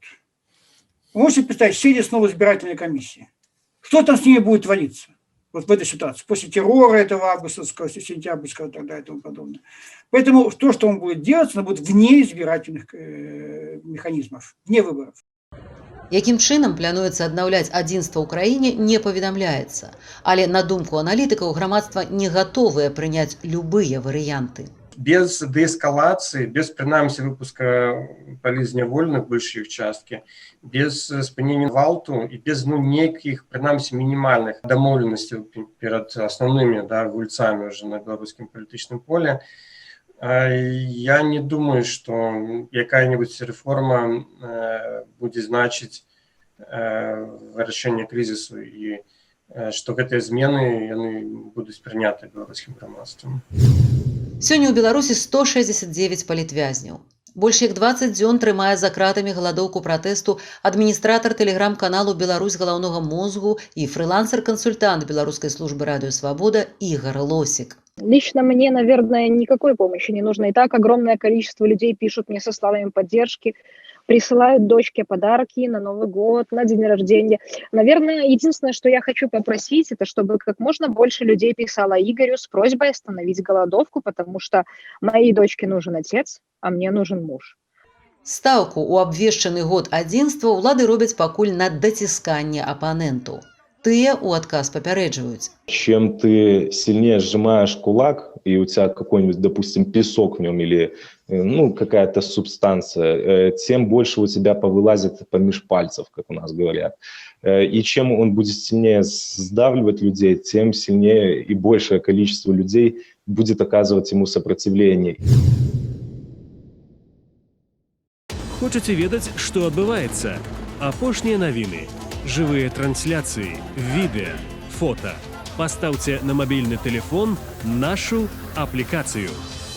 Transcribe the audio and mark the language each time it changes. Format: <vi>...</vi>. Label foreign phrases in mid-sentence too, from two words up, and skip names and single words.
<ru>Вы можете представить, сели снова избирательной комиссии. Что там с ними будет твориться? Вот в этой ситуации. После террора этого августовского, сентябрьского и так далее и тому подобное. Поэтому то, что он будет делать, оно будет вне избирательных механизмов, вне выборов.</ru> <be>Якім чынам плануецца аднаўляць адзінства ў краіне, не паведамляецца. Але, на думку аналітыкаў, грамадства не гатовае прыняць любыя варыянты.</be> <ru>Без деэскалации, без, принаймні, выпуска полізнявольных большей их частки, без</ru> <be>спынення гвалту</be> <ru>и без неких, принаймні, минимальных домовленностей перед основными гульцами уже на белорусском политическом поле, я не думаю, что какая-нибудь реформа будет значить решение кризису и что эти измены будут приняты белорусским громадством.</ru> <be>Сёння ў Беларусі 169 палітвязняў. Больш як 20 дзён трымае за кратамі галадоўку пратэсту адміністратар тэлеграм-каналу «Беларусь галаўнога мозгу» і</be> <ru>фрилансер-консультант Белорусской службы</ru> <be>«Радио Свобода» Игорь Лосик.</be> <ru>Лично мне, наверное, никакой помощи не нужно. И так огромное количество людей пишут мне со словами поддержки, присылают дочке подарки на Новый год, на день рождения. Наверное, единственное, что я хочу попросить, это чтобы как можно больше людей писало Игорю с просьбой остановить голодовку, потому что моей дочке нужен отец, а мне нужен муж.</ru> <be>Стаўку ў абвешчаны год адзінства ўлады робяць пакуль на дацісканне апаненту. Тыя ў адказ папярэджваюць.</be> <ru>Чем ты сильнее сжимаешь кулак, и у тебя какой-нибудь, допустим, песок в нем или какая-то субстанция, тем больше у тебя повылазит помеж пальцев, как у нас говорят. И чем он будет сильнее сдавливать людей, тем сильнее и большее количество людей будет оказывать ему сопротивление.</ru> <be>Хочаце ведаць, што адбываецца? Апошнія навіны, жывыя трансляцыі, відэа, фота. Пастаўце на мабільны тэлефон нашу аплікацыю.</be>